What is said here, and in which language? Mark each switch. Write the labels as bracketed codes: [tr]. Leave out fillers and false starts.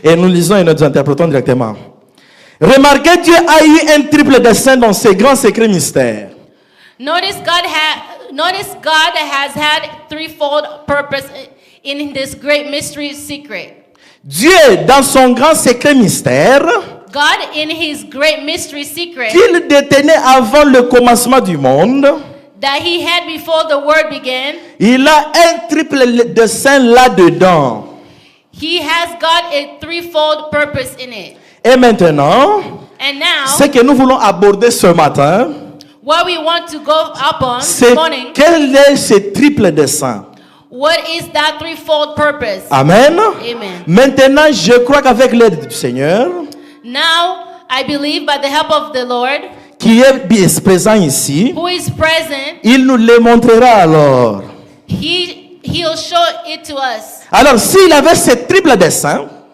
[fr] Et nous lisons et nous interprétons directement. Remarquez, Dieu a eu un triple dessein dans ces grands secrets mystères. [en] Notice God has had threefold purpose in this great mystery secret. [fr] Dieu, dans son grand secret mystère, [en] God, in His great mystery secret [fr] qu'il détenait avant le commencement du monde, [en] that He had before the world began, [fr] il a un triple dessein là-dedans. [en] He has got a threefold purpose in it. [fr] Et maintenant, [en] And now, [fr] ce que nous voulons aborder ce matin, [en] what we want to go upon this [fr] c'est [en] morning, [fr] quel est ce triple dessein. [en] what is that threefold purpose? Amen. Amen. [fr] Maintenant, je crois qu'avec l'aide du Seigneur, [en] Now, I believe by the help of the Lord, [fr] qui est bien présent ici, [en] who is present, [fr] il nous le montrera alors. [en] He'll show it to us. [fr] Alors, s'il avait ce triple dessein,